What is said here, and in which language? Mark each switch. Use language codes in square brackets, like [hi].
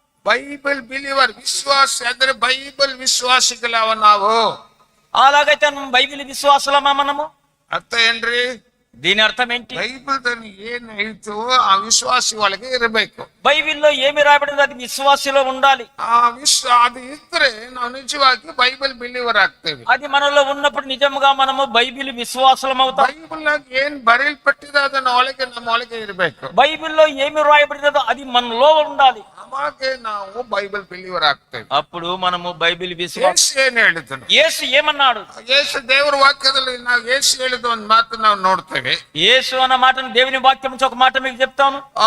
[kn] Bible believer విశ్వాస ಅಂದ್ರೆ Bible విశ్వాసిಗಳವ ನಾವು. [te] అలాగైతే బైబిల్ విశ్వాసమా మనము? [kn] ಅರ್ಥ ಏನ್ರಿ? [te] దీని అర్థం ఏంటి? [kn] బైబిల్ ఏం ಐತೋ ಆ ವಿಶ್ವಾಸಿ ಒಳಗೆ ಇರಬೇಕು. [te] బైబిల్లో ఏమి రాయబడిందో అది విశ్వాసిలో ఉండాలి. [kn] ಅದು ಇದ್ರೆ ನಾವು ನಿಜವಾಗಿ ಬೈಬಲ್ ಬಿಲೀವರ್ ಆಗ್ತೇವೆ. [te] అది మనలో ఉన్నప్పుడు నిజంగా మనము బైబిల్ విశ్వాసం అవుతాం. [kn] ಬೈಬಲ್ ಏನ್ ಬರೆಯಲ್ಪಟ್ಟಿದೆ ಅದನ್ನ ನಮ್ಮ ಒಳಗೆ ಇರಬೇಕು. [te] బైబిల్లో ఏమి రాయబడిందో అది మనలో ఉండాలి. [kn] ಅವಾಗೆ ನಾವು ಬೈಬಲ್ ಬಿಲೀವರ್ ಆಗ್ತೇವೆ. [te] అప్పుడు మనము బైబిల్ విశ్వాసం. [kn] ಏನ್ ಹೇಳಿದನು? [te] యేసు ఏమన్నాడు? [kn] యేసు ದೇವರ ವಾಕ್ಯದಲ್ಲಿ ನಾವು యేసు ಹೇಳಿದ ಒಂದು ಮಾತು ನಾವು ನೋಡ್ತೇವೆ. [te] యేసు అన్న మాటను దేవుని వాక్యం నుంచి ఒక మాట మీకు చెప్తాను.